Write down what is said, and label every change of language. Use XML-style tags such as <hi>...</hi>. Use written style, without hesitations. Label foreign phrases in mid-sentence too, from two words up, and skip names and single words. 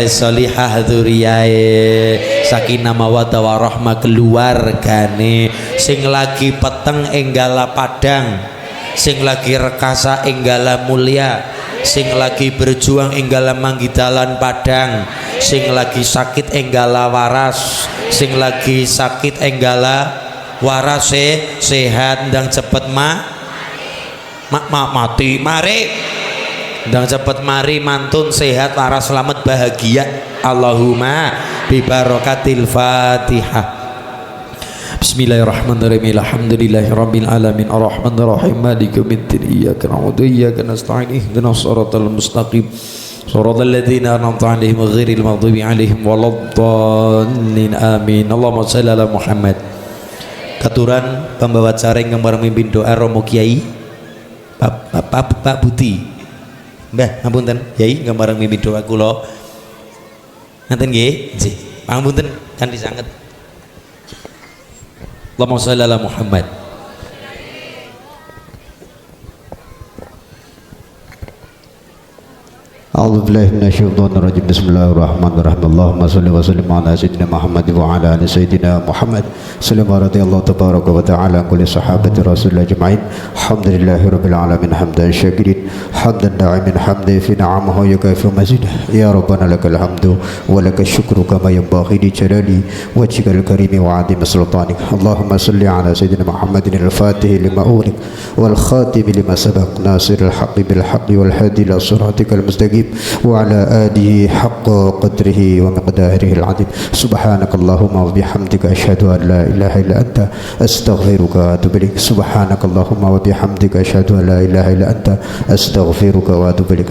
<jv>salihah dzurriyae,</jv> <ar>سكينة مودة ورحمة</ar> <jv>keluargane, sing lagi peteng enggala padang, sing lagi rekasa enggala mulya, sing lagi berjuang enggala manggidalan padang, sing lagi sakit enggala waras, sing lagi sakit enggala waras sehat ndang cepet mati mari ndang cepet mari mantun sehat waras selamat bahagia</jv> <ar>اللهم ببركة الفاتحة. بسم الله الرحمن الرحيم. الحمد لله رب العالمين الرحمن الرحيم مالك يوم الدين إياك نعبد وإياك نستعين اهدنا الصراط المستقيم صراط الذين أنعمت عليهم غير المغضوب عليهم ولا الضالين آمين. اللهم صل على محمد.</ar> <jv>Katuran pembawa acara yang bareng mimpin doa Romo Kiai Pak Buti Mbah ngapunten Kiai bareng mimpin doa kula ngaten nggih nggih pangapunten kan disanget.</jv> <ar>اللهم صل على محمد. أعوذ بالله من الشيطان الرجيم. بسم الله الرحمن الرحيم. اللهم صل وسلم على سيدنا محمد وعلى آل سيدنا محمد. صلى الله رضي الله تبارك وتعالى كل صحابة رسول الله أجمعين. الحمد لله رب العالمين حمدا شاكرين حمدا دائمين حمدا في نعمه يكافئ مزيده. يا ربنا لك الحمد ولك الشكر كما ينبغي لجلال وجهك الكريم وعظيم سلطانك. اللهم صل على سيدنا محمد الفاتح لما أغلق والخاتم لما سبق ناصر الحق بالحق والهادي إلى صراطك المستقيم وعلى آله حق قدره ومقداره العظيم. سبحانك اللهم وبحمدك أشهد أن لا إله إلا أنت أستغفرك وأتوب إليك. سبحانك اللهم وبحمدك أشهد أن لا إله إلا أنت أستغفرك وأتوب إليك.</ar>